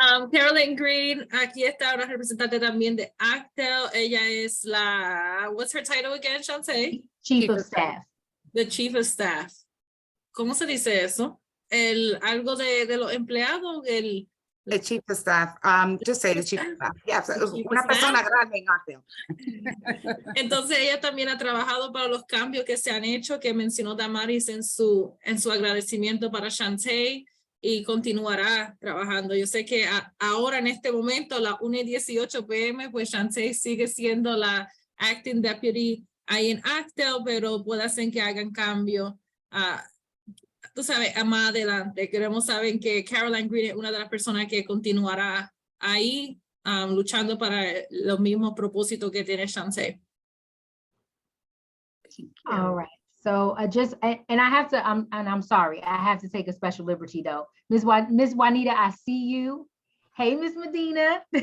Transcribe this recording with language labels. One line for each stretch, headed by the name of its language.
Spanish: Carolyn Green, aquí está una representante también de Actel. Ella es
English: what's her title again,
Spanish: Shantae?
English: Chief of Staff.
Spanish: The Chief of Staff. ¿Cómo se dice eso? Algo de los empleados,
English: The Chief of Staff, just say the Chief of Staff.
Spanish: Yes, una persona grande en Actel. Entonces ella también ha trabajado para los cambios que se han hecho, que mencionó Damaris en su agradecimiento para Shantae, y continuará trabajando. Yo sé que ahora en este momento, a las 1:18 p.m., pues Shantae sigue siendo la Acting Deputy ahí en Actel, pero puede ser que hagan cambio. Tú sabes, más adelante. Queremos saber que Caroline Green es una de las personas que continuará ahí luchando para los mismos propósitos que tiene Shantae.
English: All right. So and I have to, and I'm sorry, I have to take a special liberty though. Miss Juanita, I see you. Hey, Miss Medina.